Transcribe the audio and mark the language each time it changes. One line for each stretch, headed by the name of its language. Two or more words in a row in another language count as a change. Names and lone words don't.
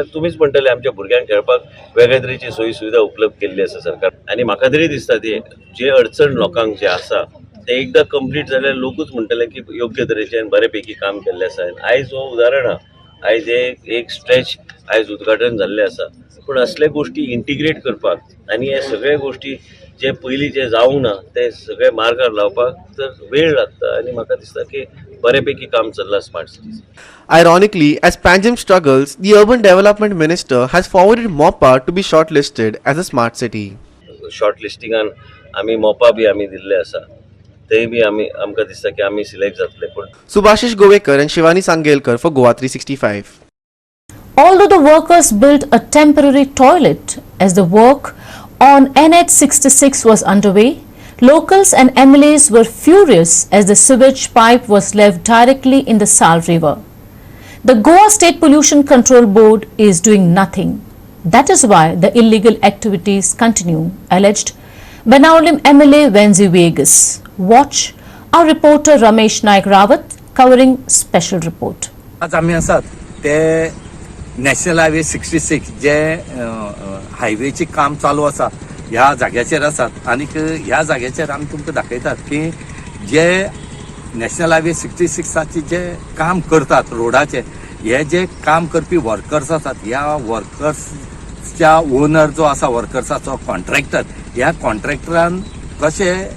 Konkani: तुमीच म्हणटले आमच्या भुरग्यांक खेळपाक वेगळे तरेची सोयी सुविधा उपलब्ध केल्ली आसा सरकार आनी म्हाका तरी दिसता ती जे अडचण लोकांक जे आसा ते एकदां कंप्लीट जाल्यार लोकूच म्हणटले की योग्य तरेचें बरे पैकी काम केल्लें आसा आयज हो उदाहरण आहा आयज एक स्ट्रेच आयज उद्घाटन जाल्लें आसा पूण असले गोश्टी इंटिग्रेट करपाक आनी हे सगळे गोश्टी जे पयलीं जे जावंक ना ते सगळे मार्गार लावपाक तर वेळ लागता आनी म्हाका दिसता की बऱ्यापैकी काम चल्लां
English: smart cities. Ironically, as Panjim struggles, the Urban Development Minister has forwarded MOPA to be shortlisted as a smart city.
Konkani: शॉर्ट लिस्टिंगान आमी मोपा बी आमी दिल्ले आसा, तेय बी आमकां दिसता की आमी सिलेक्ट जातले. पूण
English: Subhashish Govekar and Shivani Sangelkar for GOA365. Although the workers built a temporary toilet as the work on NH66 was underway, locals and MLAs were furious as the sewage pipe was left directly in the Sal River. The Goa State Pollution Control Board is doing nothing. That is why the illegal activities continue, alleged Benaulim MLA Venzi Vegas. Watch our reporter Ramesh Naik Rawat covering special report.
Konkani: आज आम्ही आसात ते नॅशनल हायवे 66 जे हायवेचे काम चालू आसा ह्या जाग्याचेर आसात आनी ह्या जाग्याचेर आमी तुमकां दाखयतात की जे नॅशनल हायवे 66चे जे काम करतात रोडाचे हे जे काम करपी वर्कर्स आसात ह्या वर्कर्सच्या ओनर जो आसा वर्कर्साचो कॉन्ट्रॅक्टर ह्या कॉन्ट्रॅक्टरान कशे